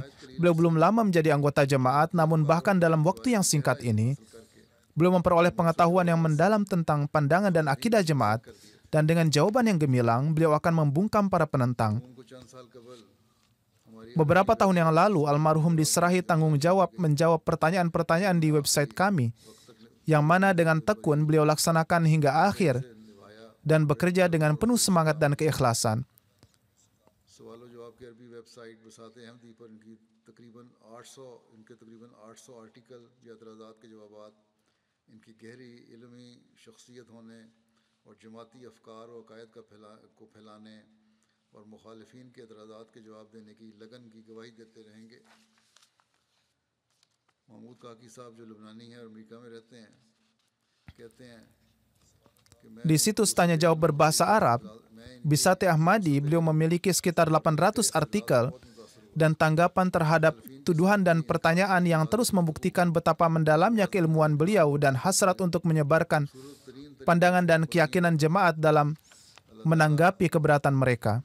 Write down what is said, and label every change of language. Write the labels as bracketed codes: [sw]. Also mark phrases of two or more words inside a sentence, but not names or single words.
[id] Beliau belum lama menjadi anggota jemaat, namun bahkan dalam waktu yang singkat ini, beliau memperoleh pengetahuan yang mendalam tentang pandangan dan akidah jemaat, dan dengan jawaban yang gemilang, beliau akan membungkam para penentang. Beberapa tahun yang lalu, almarhum diserahi tanggung jawab menjawab pertanyaan-pertanyaan di website kami, yang mana dengan tekun beliau laksanakan hingga akhir dan bekerja dengan penuh semangat dan keikhlasan. [ur] ان کی گہری علمی شخصیت ہونے اور جماعتی افکار اور عقائد کو پھیلانے اور مخالفین کے اعتراضات کے جواب دینے کی لگن کی گواہی دیتے رہیں گے. محمود کاکی صاحب جو لبنانی ہیں اور امریکہ میں رہتے ہیں کہتے ہیں کہ [id] Di situs tanya jawab berbahasa Arab, Bisate Ahmadi, beliau memiliki sekitar 800 artikel dan tanggapan terhadap tuduhan dan pertanyaan yang terus membuktikan betapa mendalamnya keilmuan beliau dan hasrat untuk menyebarkan pandangan dan keyakinan jemaat dalam menanggapi keberatan mereka.